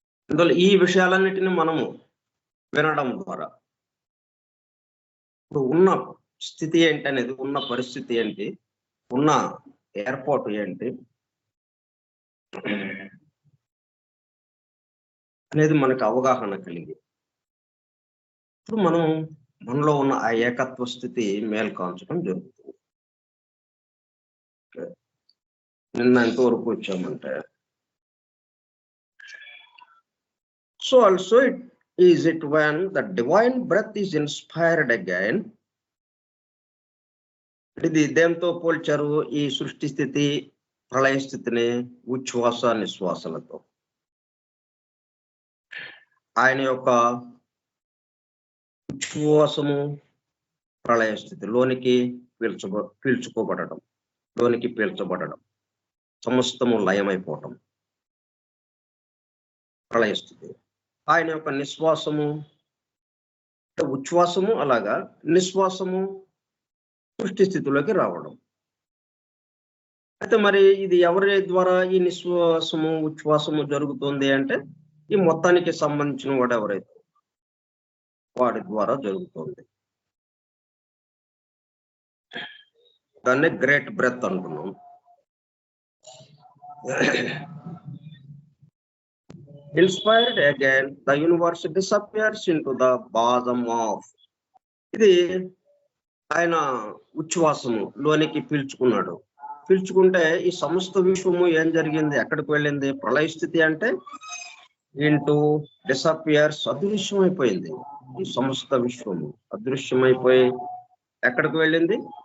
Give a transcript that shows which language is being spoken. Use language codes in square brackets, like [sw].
[te] అందువల్ల ఈ విషయాలన్నిటిని మనము వినడం ద్వారా ఇప్పుడు ఉన్న స్థితి ఏంటి అనేది, ఉన్న పరిస్థితి ఏంటి, ఉన్న ఏర్పాటు ఏంటి అనేది మనకు అవగాహన కలిగి ఇప్పుడు మనం మనలో ఉన్న ఆ ఏకత్వ స్థితి మేల్కాంచడం జరుగుతుంది. నిన్న ఎంతవరకు వచ్చామంటే, [en] so also it when the divine breath is inspired again. [te] ఇది దేంతో పోల్చారు? ఈ సృష్టి స్థితి ప్రళయ స్థితిని ఉచ్ఛ్వాస నిశ్వాసలతో. ఆయన యొక్క ఉచ్ఛ్వాసము ప్రళయ స్థితి, లోనికి పీల్చుకోబడడం, లోనికి పీల్చబడడం, సమస్తము లయమైపోవటం ప్రళయ స్థితి. ఆయన యొక్క నిశ్వాసము, ఉచ్ఛ్వాసము అలాగా, నిశ్వాసము సృష్టి స్థితిలోకి రావడం. అయితే మరి ఇది ఎవరి ద్వారా ఈ నిశ్వాసము ఉచ్ఛ్వాసము జరుగుతుంది అంటే, ఈ మొత్తానికి సంబంధించిన వాడు ఎవరైతే వాడి ద్వారా జరుగుతుంది. దాన్ని గ్రేట్ బ్రెత్ అంటున్నాం. [en] Inspired again, the universe disappears into the bosom of. [te] ఇది ఆయన ఉచ్ఛ్వాసము లోనికి పీల్చుకున్నాడు. పీల్చుకుంటే ఈ సమస్త విశ్వము ఏం జరిగింది, ఎక్కడికి వెళ్ళింది? ప్రళయ స్థితి అంటే [en] into disappears, [te] అదృశ్యమైపోయింది. ఈ సమస్త విశ్వము అదృశ్యమైపోయి ఎక్కడికి వెళ్ళింది?